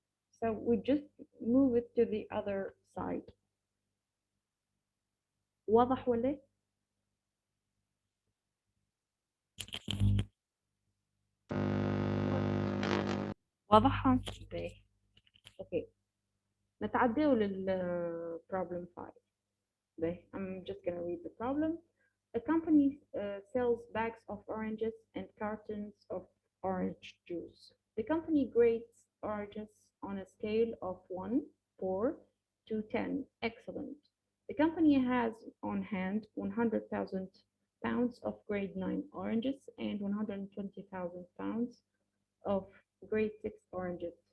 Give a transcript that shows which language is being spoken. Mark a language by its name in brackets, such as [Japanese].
[English] So we just move it to the other side. [Arabic] واضح ولا؟ واضحة؟ اوكي نتعداو لل problem 5. [English] I'm just gonna read the problem. A company sells bags of oranges and cartons of orange juice. The company grades oranges on a scale of 1, 4 to 10. Excellent. The company has on hand 100,000 pounds of grade 9 oranges and 120,000 pounds of grade 6 oranges.